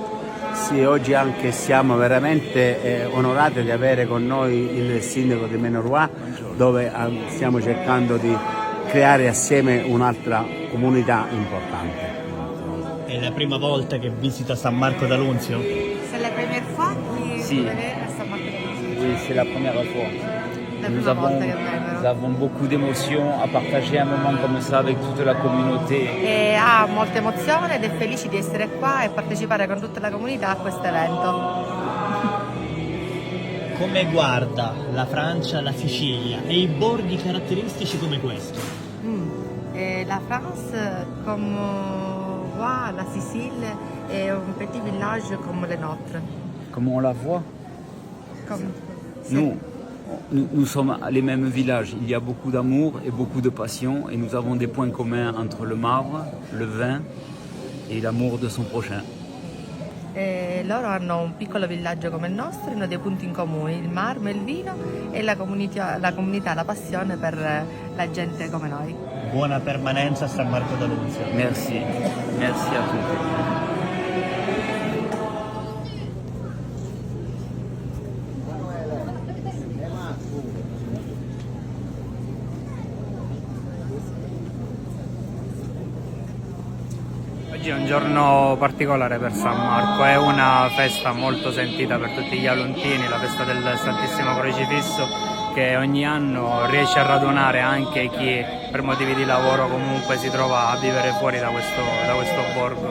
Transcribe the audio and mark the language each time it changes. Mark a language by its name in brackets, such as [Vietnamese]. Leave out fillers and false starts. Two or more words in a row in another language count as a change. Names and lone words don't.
[Italian] Sì, oggi anche siamo veramente onorati di avere con noi il sindaco di Menorois, dove stiamo cercando di creare assieme un'altra comunità importante. È la prima volta che visita San Marco d'Alunzio? [French] C'est la première fois que [Italian] Si. [French] vous venez à San Marco d'Alunzio? Oui, c'est la première fois. [Italian] La [French] Nous [Italian] prima [French] avons, [Italian] volta che vengono. [French] nous avons beaucoup d'émotions à partager un moment comme ça avec toute la communauté. [Italian] E ha molta emozione ed è felice di essere qua e partecipare con tutta la comunità a questo evento. Come guarda la Francia, la Sicilia e i borghi caratteristici come questo? [French] Et la France, comme voit la Sicile, est un petit village comme le nôtre. Comment on la voit? Comme... Nous sommes les mêmes villages. Il y a beaucoup d'amour et beaucoup de passion et nous avons des points communs entre le marbre, le vin et l'amour de son prochain. [Italian] E loro hanno un piccolo villaggio come il nostro, hanno dei punti in comune, il marmo, il vino e la comunità, la passione per la gente come noi. Buona permanenza a San Marco d'Alunzio. [French] Merci. Merci à tous. [Italian] Oggi è un giorno particolare per San Marco, è una festa molto sentita per tutti gli aluntini, la festa del Santissimo Crocifisso, che ogni anno riesce a radunare anche chi per motivi di lavoro comunque si trova a vivere fuori da questo borgo.